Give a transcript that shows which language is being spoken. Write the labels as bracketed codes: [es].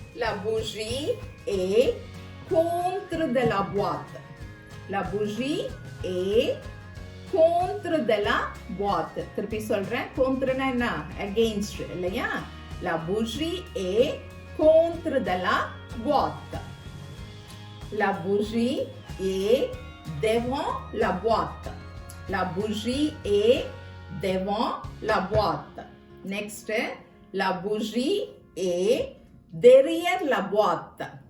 [fr] La bougie est contre de la boîte. La bougie est contre de la boîte. [ta] திருப்பி சொல்றேன். contreனா என்ன? against இல்லையா? [fr] La bougie est contre de la boîte. La bougie est devant la boîte. La bougie est devant la boîte. Next, la bougie est derrière la boîte.